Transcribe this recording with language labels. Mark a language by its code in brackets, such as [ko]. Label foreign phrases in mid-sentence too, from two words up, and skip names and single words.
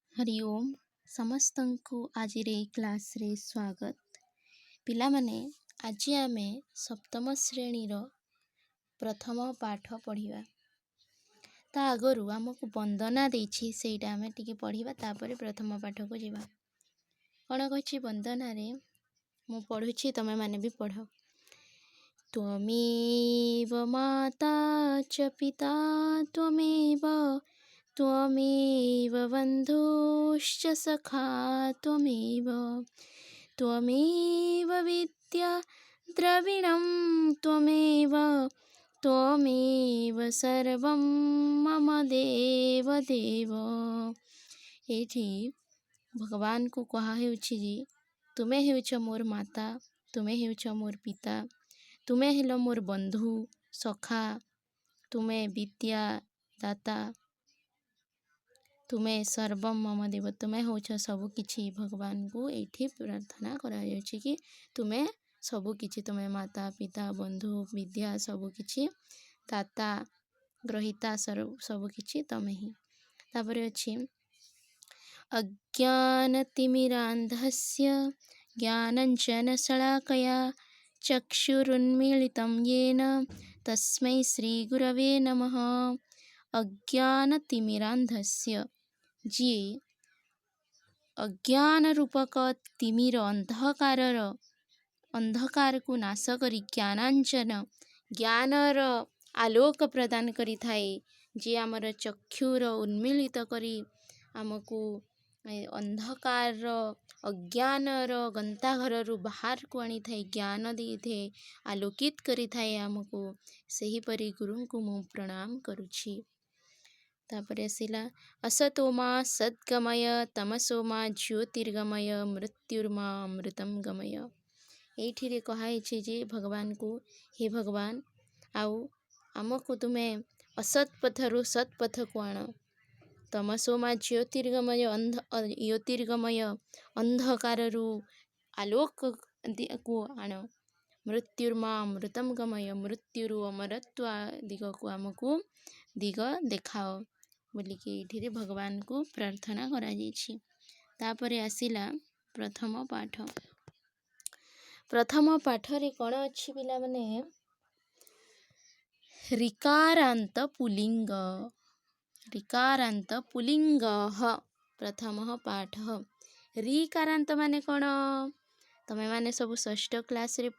[sa] हरि ओम [or] ସମସ୍ତଙ୍କୁ ଆଜ ରେ କ୍ଲାସ ରେ ସ୍ୱାଗତ ପିଲାମାନେ ଆଜ ଆମେ ସପ୍ତମ ଶ୍ରେଣୀ ରୋ ପ୍ରଥମ ପାଠ ପଢ଼ିବା ତା ଆଗରୁ ଆମକୋ ବନ୍ଦନା ଦେଛି ସେଟା ଆମେ ଟିକେ ପଢ଼ିବା ତାପରେ ପ୍ରଥମ ପାଠ କୋ ଜିବା କୋନ କହଛି ବନ୍ଦନା ରେ ମୁ ପଢୁଛି ତମେ ମାନେ ଭୀ ପଢ଼ [sa] त्वमेव माता च पिता त्वमेव बन्धुश्च सखा त्वमेव विद्या द्रविणं त्वमेव सर्वं मम देव [or] ଏଠୀ ଭଗବାନ କୋ କହା ହେଉଛି ଜେ ତୁମେ ହେଉଛ ମୋର ମାତା ତୁମେ ହେଉଛ ମୋର ପିତା ତୁମେ ହେଲୋ ମୋର ବନ୍ଧୁ ସଖା ତୁମେ ବିଦ୍ୟା ଦାତା ତୁମେ [sa] सर्वम मम देव [or] ତୁମେ ହୋଛ ସବୁ କିଛି ଭଗବାନ କୋ ଏଠୀ ପ୍ରାର୍ଥନା କରା ଜାୟଛି କି ତୁମେ ସବୁ କିଛି ତୁମେ ମାତା ପିତା ବନ୍ଧୁ ବିଦ୍ୟା ସବୁ କିଛି ଦାତା ଗ୍ରହିତା ସବୁ କିଛି ତମେ ହୀ ତାପରେ ଅଛି [sa] अज्ञानतिमिरान्धस्य ज्ञानञ्जनशलाकया चक्षुरुन्मीलितं येन तस्मै श्रीगुरवे नमः अज्ञानतिमिरान्धस्य [or] जी ଅଜ୍ଞାନ ରୂପକ ତିମିର ଅନ୍ଧକାର କୋ ନାଶ କରୀ ଜ୍ଞାନାଞ୍ଜନ ଜ୍ଞାନର ଆଲୋକ ପ୍ରଦାନ କରୀ ଥାଏ ଜୀ ଆମର ଚକ୍ଷୁର ଉନ୍ମୀଲିତ କରୀ ଆମକୋ ଅନ୍ଧକାର ଅଜ୍ଞାନର ଗନ୍ତାଘର ବାହର କୋ ଆନୀ ଥାଏ ଜ୍ଞାନ ଦୀ ଥେ ଆଲୋକିତ କରୀ ଥାଏ ଆମକୋ ସହୀ ପରୀ ଗୁରୁ କୋ ମୁ ପ୍ରଣାମ କରୁଛି ତାପର ଆସିଲା [sa] असतोमा सद्गमय तमसोमा ज्योतिर्गमय मृत्युर्मा अमृतम गमय [or] ଏଠୀ କହାଈ ଜେ ଭଗବାନ କୋ ହେ ଭଗବାନ ଆଉ ଆମକୋ ତୁମେ ଅସତ ପଥରୁ ସତ୍ପଥ କୋ ଆଣ [sa] तमसोमा ज्योतिर्गमय [or] ଅନ୍ଧକାରୁ ଆଲୋକ କୋ ଆଣ [sa] मृत्युर्मा अमृतम गमय [or] ମୃତ୍ୟୁରୁ ଅମରତ୍ୱ ଦିଗ କୋ ଆମକୋ ଦିଗ ଦେଖାଓ ବୋଲିକେ ଏଠୀ ଭଗବାନ କୋ ପ୍ରାର୍ଥନା କରା ଜାୟଛି ତାପରେ ଆସିଲା ପ୍ରଥମ ପାଠ ରେ କୋନ ଅଛି ପିଲା ମାନେ ଋକାରାନ୍ତ ପୁଲ୍ଲିଙ୍ଗ ପ୍ରଥମ ପାଠ ଋକାରାନ୍ତ ମାନେ କୋନ ତମେ ମାନେ ସବ ଷଷ୍ଠ କ୍ଲାସ ରେ